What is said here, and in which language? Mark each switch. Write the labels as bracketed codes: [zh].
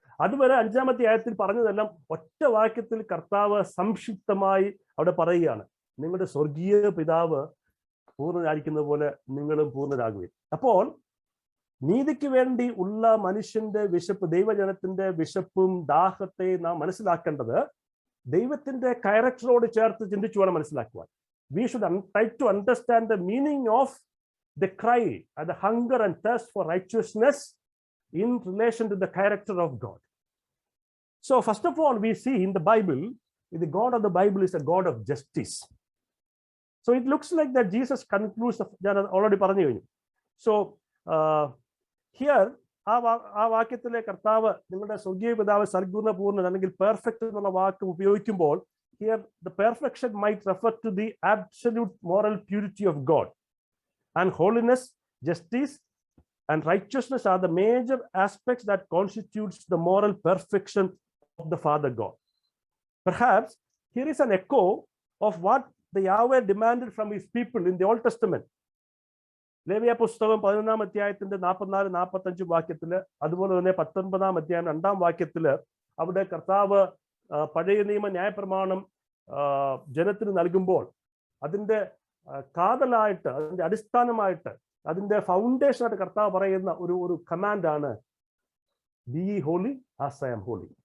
[ml] അതുവരെ 5-ാം അധ്യായത്തിൽ പറഞ്ഞതെല്ലാം ഒറ്റ വാക്യത്തിൽ കർത്താവ് സംക്ഷിപ്തമായി അവിടെ പറയുകയാണ്, നിങ്ങളുടെ സ്വർഗീയ പിതാവ് പൂർണ്ണനായിരിക്കുന്നത് പോലെ നിങ്ങളും പൂർണ്ണരാകുകയും. അപ്പോൾ നീതിക്ക് വേണ്ടി ഉള്ള മനുഷ്യന്റെ വിശപ്പ്, ദൈവജനത്തിന്റെ വിശപ്പും ദാഹത്തെ നാം മനസ്സിലാക്കേണ്ടത് ദൈവത്തിന്റെ ക്യാരക്ടറോട് ചേർത്ത് ചിന്തിച്ചു വേണം മനസ്സിലാക്കുവാൻ. [en] We should try to understand the meaning of the cry and the hunger and thirst for righteousness in relation to the character of God. So first of all, we see in the Bible, the God of the Bible is a God of justice. So it looks like that Jesus concludes, [ml] ഞാൻ already പറഞ്ഞു കഴിഞ്ഞു. [en] So here [ml] ആ വാക്യത്തിലെ കർത്താവ് നിങ്ങളുടെ സ്വർഗീയ പിതാവ് സൽഗുണപൂർണ്ണൻ അല്ലെങ്കിൽ perfect എന്നുള്ള വാക്ക് ഉപയോഗിക്കുമ്പോൾ, [en] here the perfection might refer to the absolute moral purity of God, and holiness, justice and righteousness are the major aspects that constitutes the moral perfection of the Father God. Perhaps here is an echo of what the Yahweh demanded from his people in the Old Testament. [ml] ലേവ്യ പുസ്തകം 11-ാം അധ്യായത്തിന്റെ 44-45 വാക്യത്തില്, അതുപോലെ തന്നെ 19-ാം അധ്യായം 2-ാം വാക്യത്തില് അവിടെ കർത്താവ് പഴയ നിയമ ന്യായപ്രമാണം ജനത്തിന് നൽകുമ്പോൾ അതിന്റെ കാതലായിട്ട്, അതിന്റെ അടിസ്ഥാനമായിട്ട്, അതിന്റെ ഫൗണ്ടേഷനായിട്ട് കർത്താവ് പറയുന്ന ഒരു കമാൻഡാണ്, [en] Be holy as I am holy.